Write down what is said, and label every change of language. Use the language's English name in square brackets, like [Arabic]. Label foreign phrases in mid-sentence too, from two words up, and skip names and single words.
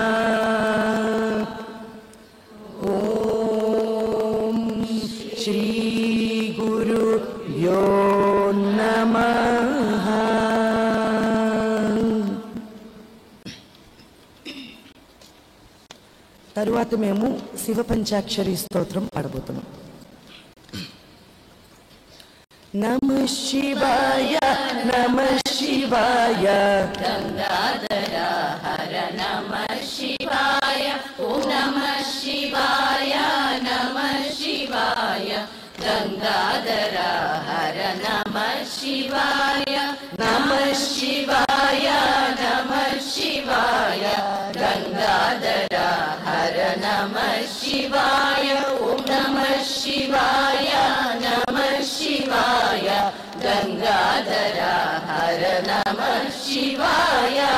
[Sanskrit] ఓం శ్రీ గురుభ్యో నమః. [Telugu] తరువాత మేము శివ పంచాక్షరి స్తోత్రం పాడబోతున్నాం. [Sanskrit] नमः शिवाय नमः शिवाय गंगाधर हर नमः शिवाय ఓం నమః శివాయ నమః శివాయ గంగాధర హర నమః శివాయ నమః శివాయ నమః శివాయ గంగాధర హర నమః శివాయ ఓం నమః శివాయ నమః శివాయ గంగాధర హర నమః శివాయ